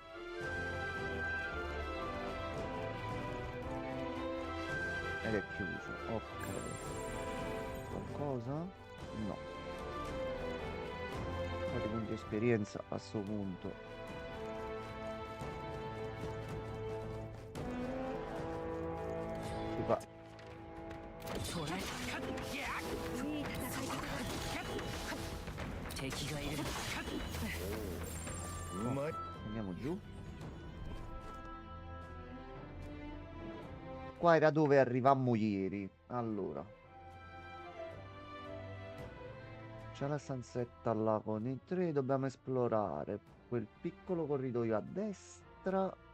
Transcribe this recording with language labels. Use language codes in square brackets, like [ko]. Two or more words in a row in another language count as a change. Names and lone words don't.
[it] Ed è chiuso. Ok. Qualcosa? No. Un po' di punti esperienza a questo punto. Si fa. [ja] 捉えたいい戦い方敵がいるうまい。 [it] Andiamo giù. Qua era dove arrivammo ieri. Allora. C'è la stanzetta là con i tre. Dobbiamo esplorare quel piccolo corridoio a destra.